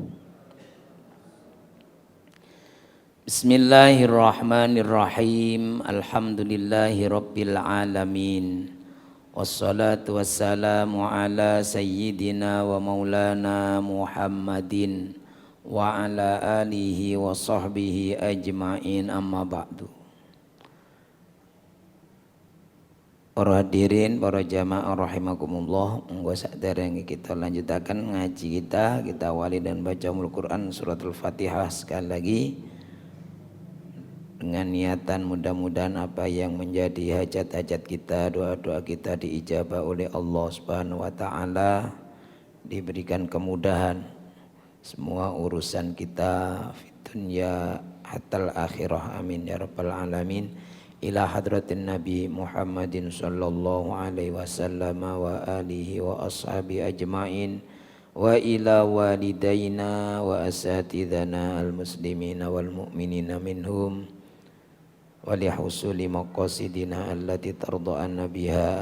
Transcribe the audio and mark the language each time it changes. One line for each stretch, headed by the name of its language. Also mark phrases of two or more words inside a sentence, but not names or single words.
Arabic: بسم الله الرحمن الرحيم. الحمد لله رب العالمين. والصلاة والسلام على سيدنا ومولانا محمد وعلى آله وصحبه أجمعين، أما بعد.
Javanese: Para hadirin, para jamaah rahimakumullah, monggo saderenge kita lanjutakan ngaji kita awali
Indonesian: dan baca Al-Qur'an surat Al-Fatihah sekali lagi dengan niatan mudah-mudahan apa yang menjadi hajat-hajat kita, doa-doa kita diijabah oleh Allah
Arabic: سبحانه وتعالى,
Indonesian: diberikan kemudahan semua urusan kita
Arabic: في الدنيا حتى الآخرة، آمين يا رب العالمين. إلى حضرة النبي محمد صلى الله عليه وسلم وآله وأصحابه أجمعين وإلى والدينا وأساتذتنا المسلمين والمؤمنين منهم ولحصول مقاصدنا التي ترضى عنا بها.